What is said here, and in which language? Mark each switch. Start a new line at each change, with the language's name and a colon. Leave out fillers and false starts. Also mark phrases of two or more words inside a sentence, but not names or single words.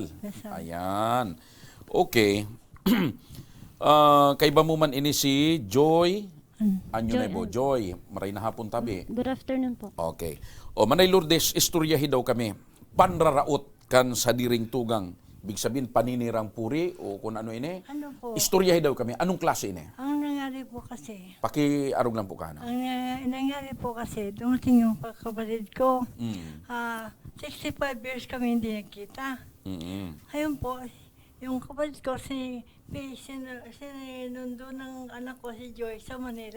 Bikol: Rizal. Ayan. Okay. Kay ba mo man ini si Joy? Anyo na po, Joy. Maray na hapon tabi.
English: Good afternoon po. Okay.
Bikol: O Manay Lourdes, istoryahi daw kami. Panraraot kan sa diring tugang.
Filipino: Big sabihin, paninirang puri o kung ano ini. Ano po?
Bikol: Istoryahi daw kami. Anong klase ini?
Filipino: Ang nangyari po kasi,
Bikol: Paki-arog lang po ka. No?
Filipino: ang nangyari po kasi, dumating yung kapatid ko. 65 years kami hindi nakita. Ayun po, yung kapatid ko, sinundo ng anak ko si Joy sa Manila.